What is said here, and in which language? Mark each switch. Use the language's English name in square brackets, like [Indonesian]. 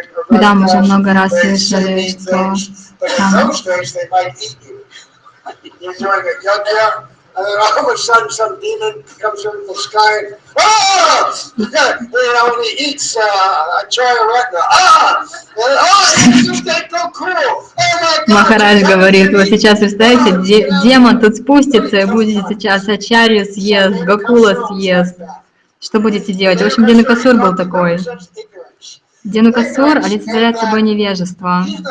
[Russian] Да, мы уже много раз слышали, что там... [English] And then all of a sudden, some demon comes from the sky and, he eats a chariotna. [Russian] Махарадж говорит, вот сейчас, представляете, демон тут спустится и будет сейчас Ачарью съест, Гакула съест. Что будете делать? В общем, Денукасур был такой. Денукасур олицетворяет собой невежество.